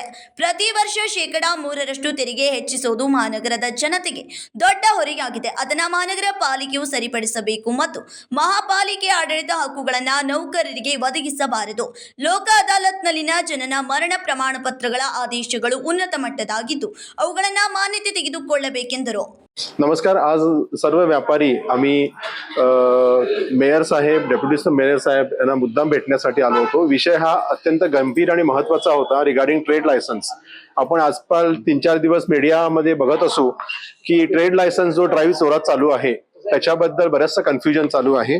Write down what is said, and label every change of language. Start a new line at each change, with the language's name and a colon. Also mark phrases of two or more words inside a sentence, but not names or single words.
Kannada: ಪ್ರತಿ ವರ್ಷ 3% ತೆರಿಗೆ ಹೆಚ್ಚಿಸುವುದು ಮಹಾನಗರದ ಜನತೆಗೆ ದೊಡ್ಡ ಹೊರೆಯಾಗಿದೆ. ಅದನ್ನು ಮಹಾನಗರ ಪಾಲಿಕೆಯು ಸರಿಪಡಿಸಬೇಕು ಮತ್ತು ಮಹಾಪಾಲಿಕೆ ಆಡಳಿತ ಹಕ್ಕುಗಳನ್ನು ನೌಕರರಿಗೆ ಒದಗಿಸಬಾರದು. ಲೋಕ ಅದಾಲತ್ನಲ್ಲಿನ ಜನನ ಮರಣ ಪ್ರಮಾಣ ಪತ್ರಗಳ ಆದೇಶಗಳು ಉನ್ನತ ಮಟ್ಟದಾಗಿದ್ದು ಅವುಗಳನ್ನು मान्यते ತೆಗೆದುಕೊಳ್ಳಬೇಕೆಂದರು.
Marathi: नमस्कार. आज सर्व व्यापारी आम्ही मेयर साहेब, डेप्युटी मेयर साहेब यांना मुद्दाम भेटण्यासाठी आलो होतो. विषय हा अत्यंत गंभीर आणि महत्त्वाचा होता
English: regarding trade licence.
Marathi: आपण आजकाल 3-4 दिवस मीडियामध्ये बघत असू की
English: trade licence
Marathi: जो ड्राईव्ह जोरात चालू आहे त्याच्याबद्दल बरेचसं कन्फ्युजन चालू आहे.